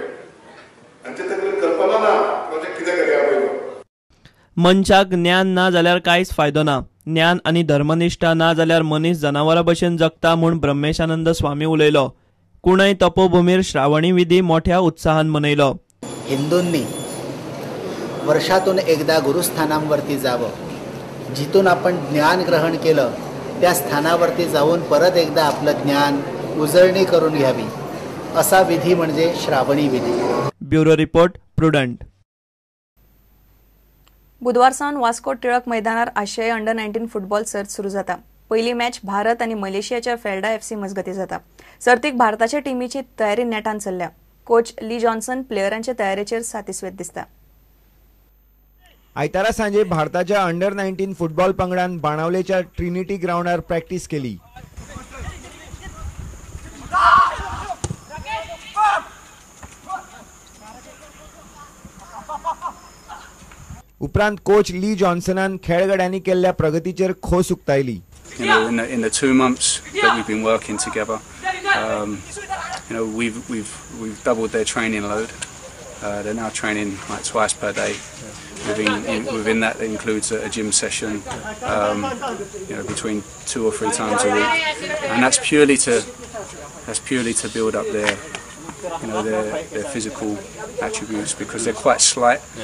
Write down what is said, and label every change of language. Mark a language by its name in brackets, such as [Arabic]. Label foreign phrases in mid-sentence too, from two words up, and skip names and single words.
[Konkani] आनी ते तकलेन कल्पना ना प्रोजेक्ट कितें करया पयलो. मनशाक ज्ञान ना जाल्यार कांयच फायदो ना. ज्ञान आनी धर्मनिष्ठा ना जाल्यार मनीस जनावरां भशेन जगता म्हूण ब्रह्मेशानंद स्वामी उलयलो. कुणय तपोभूमीर श्रावणी विधी मोठ्या उत्साहान मनयलो. [Marathi] हिंदूंनी वर्षातून एकदा गुरुस्थानांवरती जावं. जिथून आपण ज्ञान ग्रहण केलं त्या स्थानावरती जाऊन परत एकदा आपलं ज्ञान उजळणी करून घ्यावी असा विधी म्हणजे श्रावणी विधी. [English] Bureau report Prudent. [Konkani] बुधवार सावन वास्को टिळक मैदानार आशियाई अंडर-19 फुटबॉल सर्त सुरू जाता. पहिली मॅच भारत आनी मलेशियाच्या फेल्डा FC मजगती जाता. सर्तीक भारताच्या टीमीची तयारी नेटान चल्ल्या. कोच ली जॉन्सन प्लेयरांच्या तयारेचेर सातिस्वेत दिसता. आयतारा सांजे भारताच्या अंडर-19 फुटबॉल पंगडान बाणावलेच्या ट्रिनिटी ग्राउंडार प्रॅक्टिस केली. उपरांत कोच ली जॉन्सनान खेळगड्यांनी केल्ल्या प्रगतीचेर खोस उक्तायली. [English] In the 2 months that we've been working together, we've doubled their training load. They're now training like twice per day. Within that includes a gym session, between 2 or 3 times a week, and that's purely to build up their physical attributes because they're quite slight.